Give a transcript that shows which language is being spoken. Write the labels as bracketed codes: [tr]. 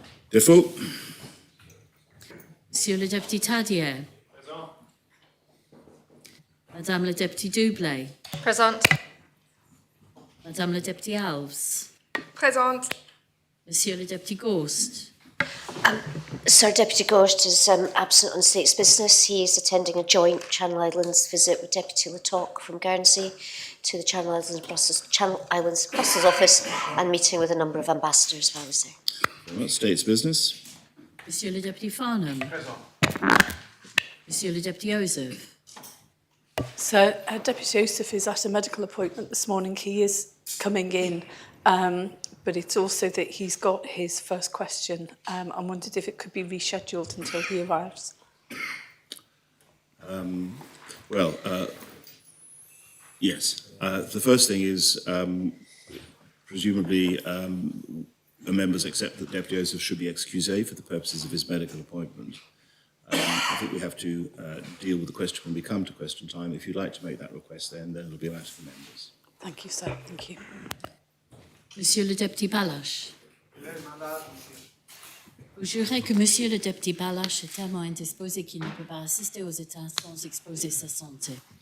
[fr] Défaut. Monsieur le député Tadier. Madame le député Dublé. Présente. Madame le député Alves. Présente. Monsieur le député Ghost. [en] Sir, Deputy Gort is absent on state's business. He is attending a joint Channel Islands visit with Deputy Latok from Guernsey to the Channel Islands Brussels office and meeting with a number of ambassadors while he was there. Well, state's business. [fr] Monsieur le Député Farnham. Monsieur le Député Joseph. [en] So, Deputy Joseph is at a medical appointment this morning. He is coming in, but it's also that he's got his first question. I wondered if it could be rescheduled until he arrives. Yes. The first thing is, presumably, the members accept that Deputy Joseph should be excusé for the purposes of his medical appointment. I think we have to deal with the question when we come to question time. If you'd like to make that request, then it'll be a matter for members. Thank you, sir. Thank you. [fr] Monsieur le Député Balache. Vous jurez que Monsieur le Député Balache est tellement indisposé qu'il ne peut pas assister aux états sans exposer sa santé.